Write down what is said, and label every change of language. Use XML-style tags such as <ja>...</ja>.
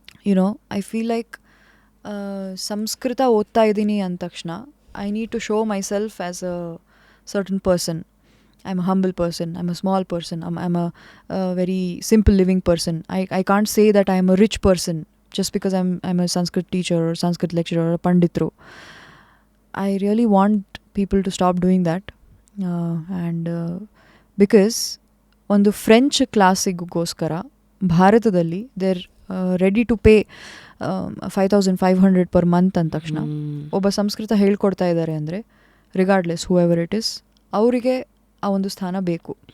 <en>you know, I feel like</en> <kn>Sanskrit ಓದ್ತಾ ಇದ್ದೀನಿ ಅಂದ ತಕ್ಷಣ</kn> <en>I need to show myself as a certain person. I'm a humble person, I'm a small person, I'm a very simple living person. I can't say that I'm a rich person just because I'm a Sanskrit teacher or Sanskrit lecturer or a panditro. I really want people to stop doing that.</en> <kn>And because ಒಂದು French ಕ್ಲಾಸಿಗೋಸ್ಕರ ಭಾರತದಲ್ಲಿ</kn> <en>they're ready to pay 5,500 per month</en> <kn>ಅಂದ ತಕ್ಷಣ ಒಬ್ಬ ಸಂಸ್ಕೃತ ಹೇಳ್ಕೊಡ್ತಾ ಇದ್ದಾರೆ ಅಂದರೆ,</kn> <en>regardless whoever it is,</en> <kn>ಅವರಿಗೆ ಆ ಒಂದು ಸ್ಥಾನ ಬೇಕು.</kn>